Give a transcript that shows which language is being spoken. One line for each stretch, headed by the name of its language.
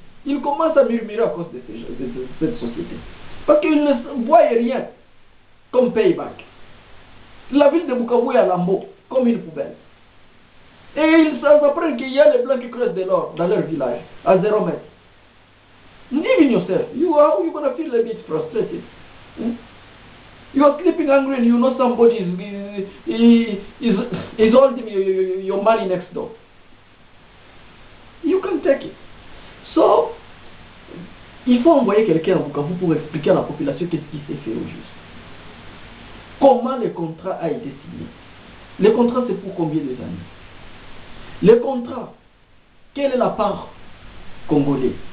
French: Ils commencent à murmurer à cause de cette société. Parce qu'ils ne voient rien comme payback. La ville de Bukavu est à Lambeau, comme une poubelle. Et ils apprennent qu'il y a les blancs qui creusent de l'or dans leur village, à 0 mètre.
English: Live in yourself. You're going to feel a bit frustrated. You are sleeping hungry and you know somebody is holding your money next door. You can take it.
French: So, il faut envoyer quelqu'un à Bukavu pour expliquer à la population qu'est-ce qui s'est fait au juste. Comment le contrat a été signé. Le contrat, c'est pour combien d'années? Le contrat, quelle est la part congolaise?